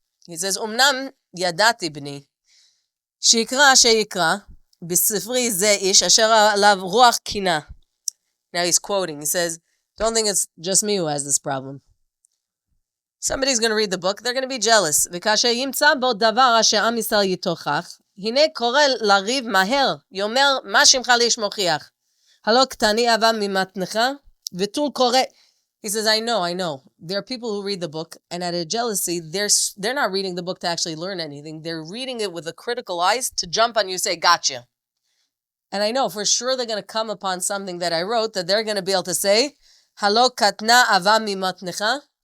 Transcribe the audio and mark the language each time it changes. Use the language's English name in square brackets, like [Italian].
[English] He says, [Hebrew] אמנם ידעתי בני, שיקרא שיקרא, בספרי זה איש אשר עליו רוח קינה. [English] Now he's quoting. He says, don't think it's just me who has this problem. Somebody's going to read the book, they're going to be jealous. [Hebrew] וכאשר ימצא בו דבר אשר עם ישראל יתוכח, הנה קורא לריב מהר, יאמר מה שמך לאיש מוכיח. הלא קטני אהבה ממתנך, וטול קורא. [English] He says, I know. There are people who read the book, and out of jealousy, they're not reading the book to actually learn anything. They're reading it with a critical eyes to jump on you and say, gotcha. And I know for sure they're going to come upon something that I wrote that they're going to be able to say, [Hebrew] Halo katna ava mimatnecha.